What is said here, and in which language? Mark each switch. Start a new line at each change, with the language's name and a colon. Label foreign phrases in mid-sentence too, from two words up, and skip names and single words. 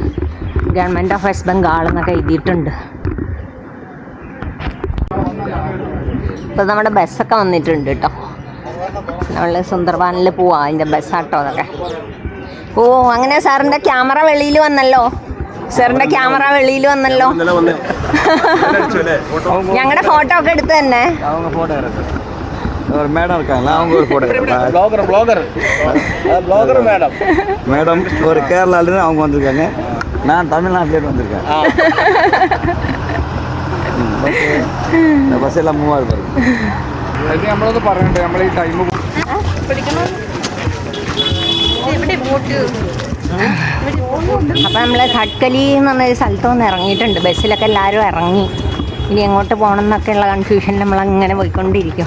Malayalam: ഗവൺമെൻറ് ഓഫ് വെസ്റ്റ് ബംഗാൾ എന്നൊക്കെ എഴുതിയിട്ടുണ്ട്. ഇപ്പോൾ നമ്മുടെ ബസ്സൊക്കെ വന്നിട്ടുണ്ട് കേട്ടോ. നമ്മൾ സുന്ദർബാനിൽ പോവാം, അതിൻ്റെ ബസ്സാട്ടോ അതൊക്കെ. ഓ, അങ്ങനെ സാറിൻ്റെ ക്യാമറ വെളിയിൽ വന്നല്ലോ. ഞങ്ങളുടെ ഫോട്ടോ ഒക്കെ എടുത്ത് തന്നെ.
Tamil: மேடம் இருக்காங்களா, அவங்க ஒரு
English: photo blogger
Tamil: மேடம் ஒரு கேரளாலேருந்து அவங்க வந்திருக்காங்க. நான் தமிழ்நாட்டிலேருந்து வந்திருக்கேன். இந்த பஸ் எல்லாம் மூவாக இருப்பாரு.
Malayalam: അത് നമ്മളൊന്ന് പറഞ്ഞിട്ട് നമ്മൾ ഈ ടൈം അപ്പം നമ്മൾ ഖട്കലി എന്ന് പറഞ്ഞൊരു സ്ഥലത്ത് വന്ന് ഇറങ്ങിയിട്ടുണ്ട്. ബസ്സിലൊക്കെ എല്ലാവരും ഇറങ്ങി. ഇനി എങ്ങോട്ട് പോകണം എന്നൊക്കെയുള്ള കൺഫ്യൂഷനിൽ നമ്മളങ്ങനെ പോയിക്കൊണ്ടിരിക്കും.